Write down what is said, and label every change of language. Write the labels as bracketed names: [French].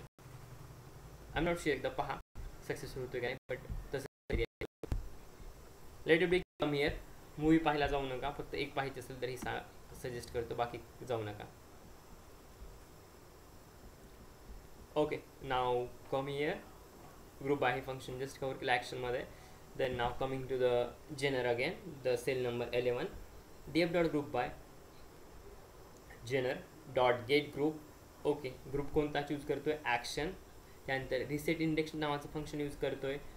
[English] I am not sure, [Marathi] एकदा पहा successful होतोय काय, बट तसं let it be come here. Movie पाहायला जाऊ नका, फक्त एक पाहायची असेल तरी सजेस्ट करतो, बाकी जाऊ नका. Okay, now come here. Group by हे फंक्शन जस्ट कवर केलं ॲक्शनमध्ये. [English] Then now coming to the genre again, the cell number 11. [Marathi] df dot group by Jenner dot gate group. Okay, group कोणता चूज करतोय? Action. त्यानंतर reset index नावाचं function use करतोय.